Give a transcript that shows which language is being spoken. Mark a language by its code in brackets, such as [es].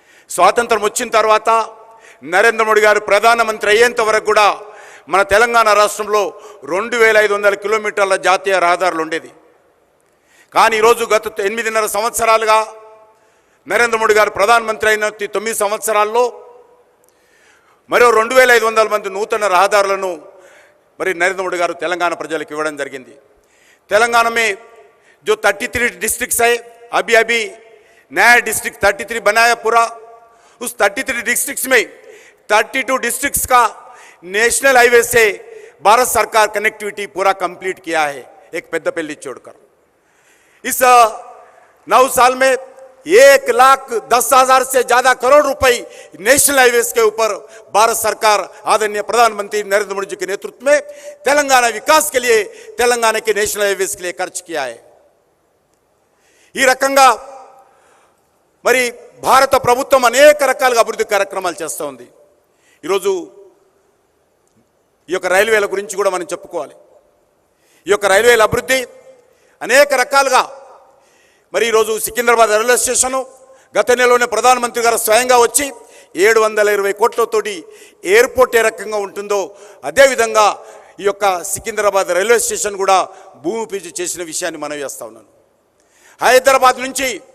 [te] స్వాతంత్రం వచ్చిన తర్వాత నరేంద్ర మోడీ గారు ప్రధానమంత్రి అయ్యేంత వరకు కూడా మన తెలంగాణ రాష్ట్రంలో 2500 కిలోమీటర్ల జాతీయ రహదారులు ఉండేది. కానీ ఈరోజు గత 8.5 సంవత్సరాలుగా నరేంద్ర మోడీ గారు ప్రధానమంత్రి అయిన 9 సంవత్సరాల్లో మరో 2500 మంది నూతన రహదారులను మరి నరేంద్ర మోడీ గారు తెలంగాణ ప్రజలకు ఇవ్వడం జరిగింది. [hi] తెలంగాణ में जो 33 डिस्ट्रिक्ट्स है, अभी नया डिस्ट्रिक्ट 33 बनाया पूरा. उस 33 डिस्ट्रिक्ट्स में 32 डिस्ट्रिक्ट्स का नेशनल हाईवे से भारत सरकार कनेक्टिविटी पूरा कंप्लीट किया है, एक पेद्दपल्ली छोड़कर. इस 9 साल में 1,10,000 से ज़्यादा करोड़ रुपए नेशनल हाईवेज के ऊपर भारत सरकार आदरणीय प्रधानमंत्री नरेंद्र मोदी जी के नेतृत्व में तेलंगाना विकास के लिए, तेलंगाना के नेशनल हाईवेज के लिए खर्च किया है. [te] ఈ రకంగా మరి భారత ప్రభుత్వం అనేక రకాలుగా అభివృద్ధి కార్యక్రమాలు చేస్తూ ఉంది. ఈరోజు ఈ యొక్క రైల్వేల గురించి కూడా మనం చెప్పుకోవాలి. ఈ యొక్క రైల్వేల అభివృద్ధి అనేక రకాలుగా మరి ఈరోజు సికింద్రాబాద్ రైల్వే స్టేషను గత నెలలోనే ప్రధానమంత్రి గారు స్వయంగా వచ్చి 720 కోట్లతోటి ఎయిర్పోర్ట్ ఏ రకంగా ఉంటుందో అదేవిధంగా ఈ యొక్క సికింద్రాబాద్ రైల్వే స్టేషన్ కూడా భూమి పూజ చేసిన విషయాన్ని మనం చేస్తూ ఉన్నాను. హైదరాబాద్ నుంచి